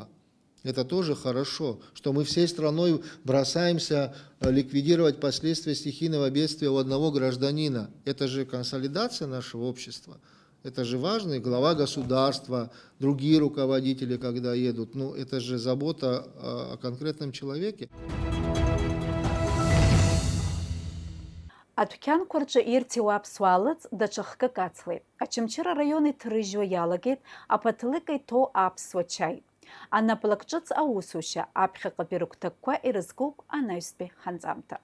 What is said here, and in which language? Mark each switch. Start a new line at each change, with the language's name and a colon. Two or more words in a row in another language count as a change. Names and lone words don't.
Russian: Это тоже хорошо, что мы всей страной бросаемся ликвидировать последствия стихийного бедствия у одного гражданина. Это же консолидация нашего общества. Это же важно, и глава государства, другие руководители, когда едут. Ну, это же забота о конкретном человеке.
Abkhazian: Адәқьанқәа рҿы ирҭиуа аԥсуалыҵ даҽа хкык ацлеит. Очамчыра раион иҭрыжьуа иалагеит аԥаҭлыка иҭоу аԥсуа чаи. Анапылак ҿыц аусушьа аԥхьаҟатәи рыгәҭакқәа ирызкуп анаҩстәи ҳанҵамҭа.